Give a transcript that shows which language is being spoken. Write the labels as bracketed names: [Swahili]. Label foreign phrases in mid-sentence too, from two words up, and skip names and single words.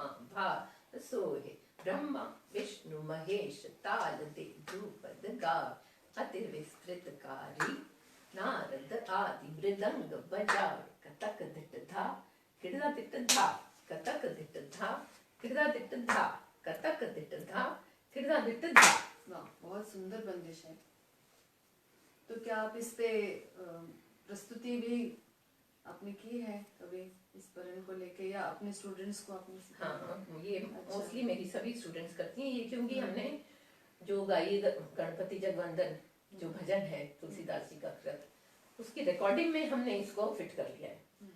[Hindi] भार सोहे ब्रह्मा विष्णु महेश ताल दे ध्रुपद गाव अति विस्तृतकारी नारद आदि मृदंग बजावे कतक दिट धा किड़दा दिट धा कतक दिट धा किड़दा दिट धा कतक दिट धा किड़दा दिट धा। वाह, बहुत सुंदर बंदिश है। तो क्या आप इस पे प्रस्तुति भी आपने की है कभी इस परन को लेके, या अपने स्टूडेंट्स को आपने सिखाया? हाँ, ये अच्छा। मोस्टली मेरी सभी स्टूडेंट्स करती हैं ये, क्योंकि हमने जो गाई गणपति जगवंदन जो भजन है तुलसीदास जी का कृत, उसकी रिकॉर्डिंग में हमने इसको फिट कर लिया है।